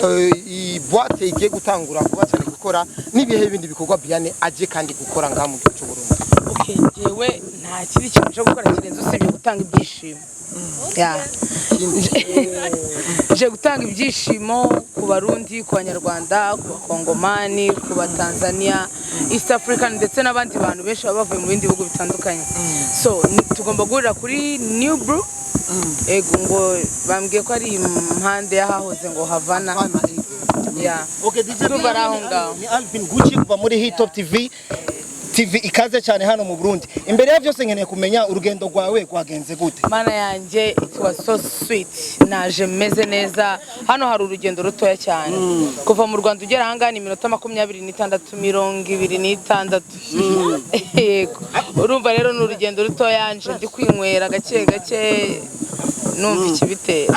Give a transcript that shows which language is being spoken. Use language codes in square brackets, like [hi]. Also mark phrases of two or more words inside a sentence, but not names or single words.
[rw] boîte igiye gutangura kuba cyane gukora nibihe bindi bikorwa Briane aje kandi gukora ngaha mu gihugu cy'u Burundi. Okay jewe nta kindi kintu cyo gukora kirenze usibye gutanga ibyishimo je gutanga ibyishimo ku Barundi, ku Banyarwanda, ku Bakongomani, ku Batanzania, [en] East African [rw] ndetse n'abandi bantu benshi baba bavuye mu bindi bihugu bitandukanye. So tugomba guhurira kuri New Brew. Ego ngo bambwiye ko ari impande yahahoze ngo Havana. Yeah. Okay, DJ ni Alvin Gucci kuva muri Hit Top TV ikaze cyane hano mu Burundi. Imbere ya byose nkeneye kumenya urugendo rwawe rwagenze gute? Mana yanjye [en] it was so sweet. [rw] Naje meze neza. Hano hari urugendo rutoya cyane. Kuva mu Rwanda ugera hanga ni minota 26 26. Yego. Urumva rero n'urugendo rutoya nje ndi kwinywera gake gake numva ikibitera.